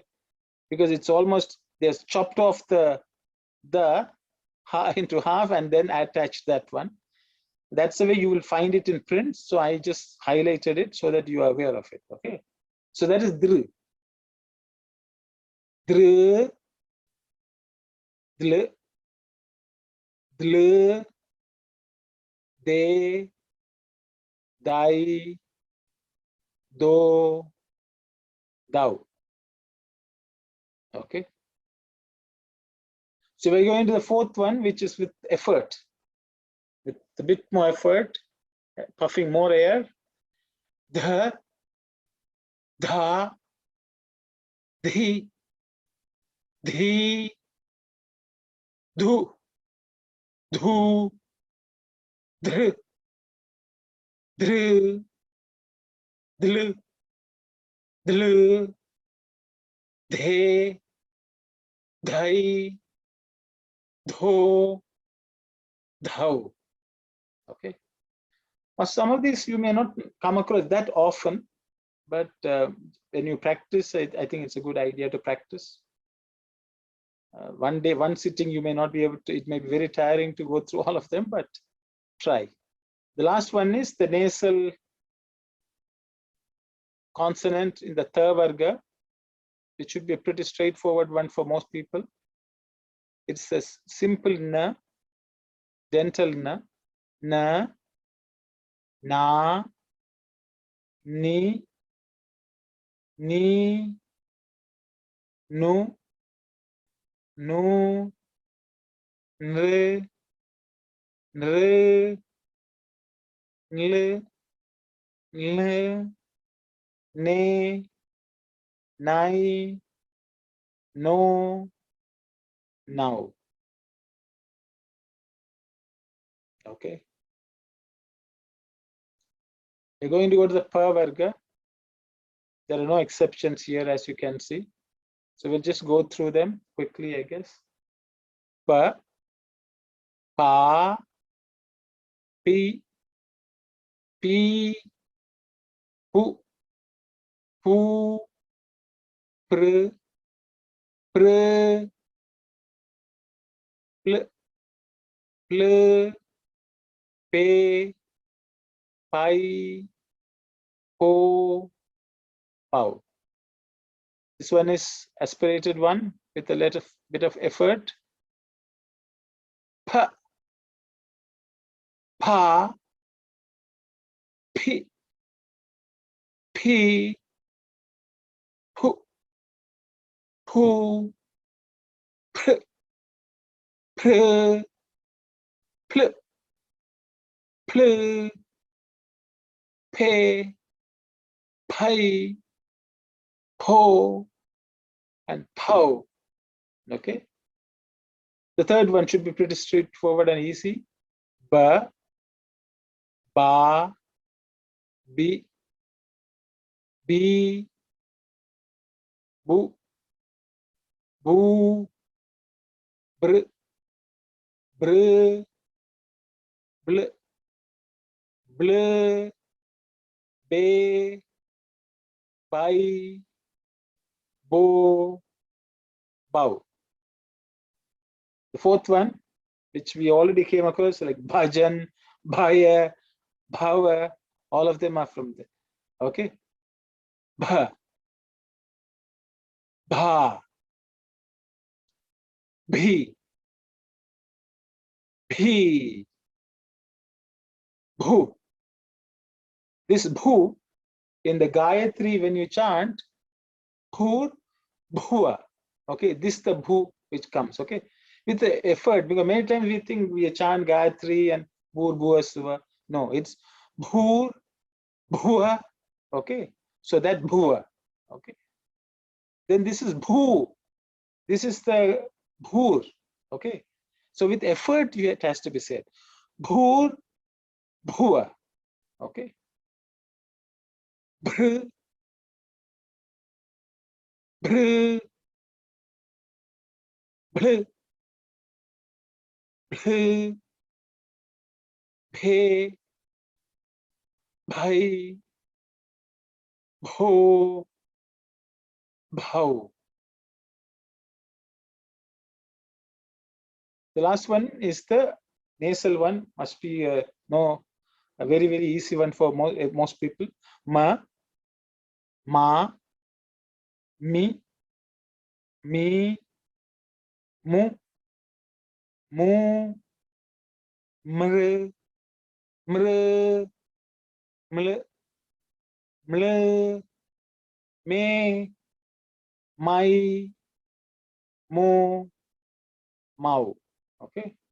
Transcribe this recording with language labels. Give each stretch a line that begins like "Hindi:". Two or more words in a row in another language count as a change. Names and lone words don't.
English: Because it's almost there's chopped off the into half and then attach that one. That's the way you will find it in print. So I just highlighted it so that you are aware of it. Okay. So that is dr.
Sanskrit: Dr, dl, dl, de, dai, do, dau.
English: Okay. So we're going to the fourth one, which is with effort, with a bit more effort, puffing more air.
Sanskrit: The, the, du, dhu, dhr, dhr, dl, dl, dhe, dhai, dho, dhau.
English: Okay. Now, some of these you may not come across that often, but when you practice, I think it's a good idea to practice. One day, one sitting, you may not be able to, it may be very tiring to go through all of them, but try. The last one is the nasal consonant in the
Sanskrit: tha varga.
English: It should be a pretty straightforward one for most people. It's a simple na, dental na,
Sanskrit: na, ni, nu, nre, nre, nle, nle, ne, nai, no, now.
English: Okay. We're going to go to the
Sanskrit: pa varga.
English: There are no exceptions here, as you can see. So we'll just go through them quickly, I guess.
Sanskrit: Pa, pa, pi, pi, pu, pu, pr, pr, pl, pl, pe, pai, po, pau.
English: This one is aspirated one with a little bit of effort.
Sanskrit: Pa, pa, pi, pi, pu, pu, pr, pr, pl, pl, pe, pai, po, and pau.
English: Okay. The third one should be pretty straightforward and easy.
Sanskrit: Ba, ba, bi, bi, bu, bu, br, br, bl, bl, be, bai, bo, bow.
English: The fourth one, which we already came across, like
Sanskrit: bhajan, bhaya, bhava,
English: all of them are from there.
Sanskrit: Okay. Bha, bha, bhi, bhi, bhu.
English: This bhu in the Gayatri, when you chant,
Sanskrit: bhur, bhua.
English: Okay, this is the bhu which comes. Okay, with the effort, because many times we think we chant Gayatri and
Sanskrit: bhur, bhua, suva.
English: No, it's
Sanskrit: bhur, bhua.
English: Okay, so that bhua. Okay, then this is bhu. This is the bhur. Okay, so with effort, it has to be said.
Sanskrit: Bhur, bhua. Okay. Bhr, bhr, bhl, bhl, bhe, bhai, bho, bhau.
English: The last one is the nasal one. Must be a very, very easy one for most people.
Sanskrit: Ma, ma, mi, mu, mr, mr, ml, ml, me, mai, mo, mau. Okay.